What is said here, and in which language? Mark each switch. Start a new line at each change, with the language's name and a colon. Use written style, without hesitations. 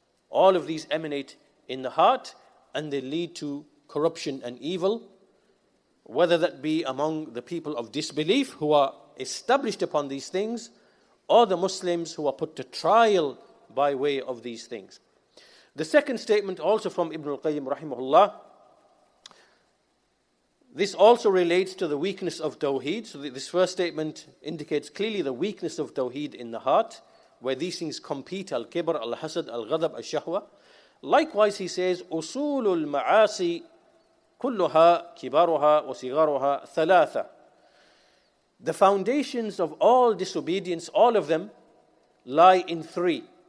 English: All of these emanate in the heart, and they lead to corruption and evil, whether that be among the people of disbelief who are established upon these things, or the Muslims who are put to trial by way of these things. The second statement, also from Ibn al-Qayyim rahimahullah, this also relates to the weakness of Tawheed. So this first statement indicates clearly the weakness of Tawheed in the heart, where these things compete, al-kibr, al-hasad, al-ghadab, al-shahwa. Likewise, he says,
Arabic: أصول المعاصي كلها كبارها وصغارها ثلاثة.
English: The foundations of all disobedience, all of them, lie in three.